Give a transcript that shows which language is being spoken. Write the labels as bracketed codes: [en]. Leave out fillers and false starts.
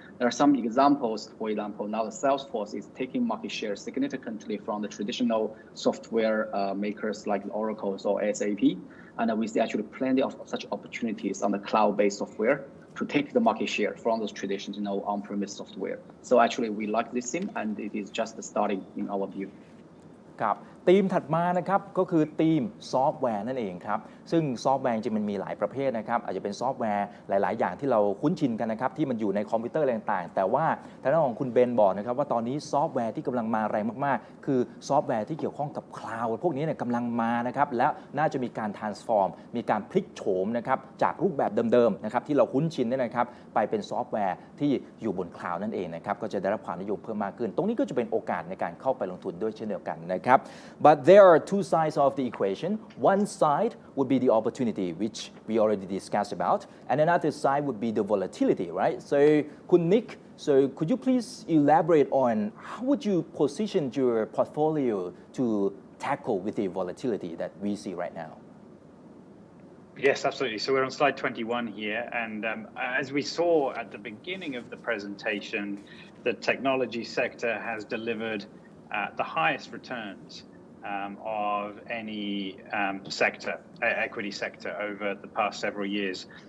[en] There are some examples. For example, now the Salesforce is taking market share significantly from the traditional software makers like Oracle or SAP, and we see actually plenty of such opportunities on the cloud-based software to take the market share from those traditional on-premise software. So actually, we like this theme, and it is just starting in our view. [th] ครับ ธีมถัดมานะครับก็คือธีมซอฟต์แวร์นั่นเองครับซึ่งซอฟต์แวร์จริงมันมีหลายประเภทนะครับอาจจะเป็นซอฟต์แวร์หลายๆ อย่างที่เราคุ้นชินกันนะครับที่มันอยู่ในคอมพิวเตอร์อะไรต่างๆแต่ว่า ทางด้านของคุณเบนบอกนะครับว่าตอนนี้ซอฟต์แวร์ที่กำลังมาแรงมากๆคือซอฟต์แวร์ที่เกี่ยวข้องกับคลาวด์พวกนี้เนี่ยกำลังมานะครับแล้วน่าจะมีการ transform มีการพลิกโฉมนะครับจากรูปแบบเดิมๆนะครับที่เราคุ้นชินเนี่ยนะครับไปเป็นซอฟต์แวร์ที่ อยู่บนคลาวด์นั่นเองนะครับก็จะได้รับความนิยมเพิ่มมากขึ้นตรงนี้ก็จะเป็นโอกาสในการเข้าไปลงทุนด้วยเช่นเดียวกันนะครับ [en] but there are two sides of the equation one side would be the opportunity which we already discussed about and another side would be the volatility right so คุณ Nick so could you please elaborate on how would you position your portfolio to tackle with the volatility that we see right now Yes, absolutely. So we're on slide 21 here, and as we saw at the beginning of the presentation, the technology sector has delivered the highest returns of any sector, equity sector, over the past several years.